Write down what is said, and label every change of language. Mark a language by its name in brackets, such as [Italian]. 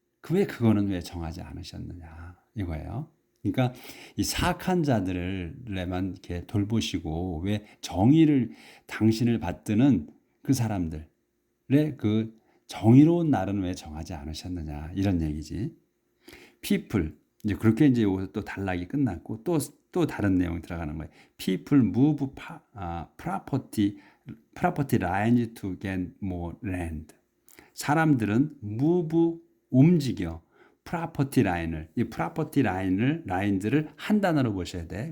[Korean] 그거는 왜 정하지 않으셨느냐? 이거예요. 그러니까 이 사악한 자들에만 이렇게 돌보시고 왜 당신을 받드는 그 사람들의 그 정의로운 날은 왜 정하지 않으셨느냐? 이런 얘기지. people 이제 그렇게 이제 여기서 또 단락이 끝났고 또 다른 내용이 들어가는 거예요. [English] People move property lines to get more land. [Korean] 사람들은 move 움직여 프로퍼티 라인을 이 프로퍼티 라인들을 한 단어로 보셔야 돼.